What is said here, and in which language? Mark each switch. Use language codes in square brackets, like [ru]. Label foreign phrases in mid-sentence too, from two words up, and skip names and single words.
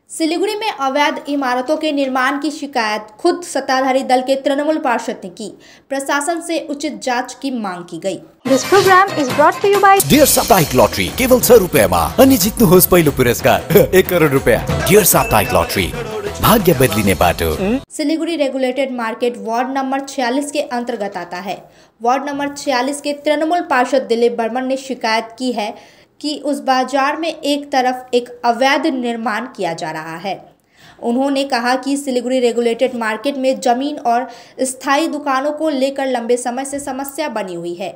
[hi] सिलीगुड़ी में अवैध इमारतों के निर्माण की शिकायत खुद सत्ताधारी दल के तृणमूल पार्षद ने की। प्रशासन से उचित जांच की मांग की गई। [en] This program is brought to you by [ne] डियर साप्ताहिक लॉटरी केवल 100 रुपैयाँमा अनि जित्नुहोस् पहिलो पुरस्कार 1 करोड रुपैयाँ। डियर साप्ताहिक लॉटरी भाग्य बदलिने बाटो। [hi] सिलीगुड़ी रेगुलेटेड मार्केट वार्ड नंबर 46 के अंतर्गत आता है। वार्ड नंबर 46 के तृणमूल पार्षद दिलीप बर्मन ने शिकायत की है कि उस बाजार में एक तरफ एक अवैध निर्माण किया जा रहा है। उन्होंने कहा कि सिलीगुड़ी रेगुलेटेड मार्केट में जमीन और स्थायी दुकानों को लेकर लंबे समय से समस्या बनी हुई है।